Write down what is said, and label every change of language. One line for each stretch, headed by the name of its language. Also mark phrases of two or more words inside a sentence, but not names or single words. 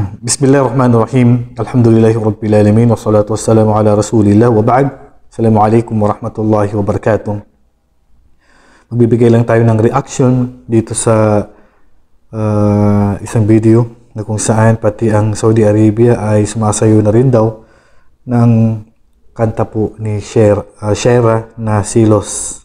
Arabic: بسم الله الرحمن الرحيم. الحمد لله رب العالمين. والصلاة والسلام على رسول الله. وبعد. السلام عليكم ورحمة الله وبركاته.
Filipino: Magbibigay lang tayo ng reaction dito sa isang video na kung saan pati ang Saudi Arabia ay sumasayo na rin daw ng kanta po ni Shera na Silos.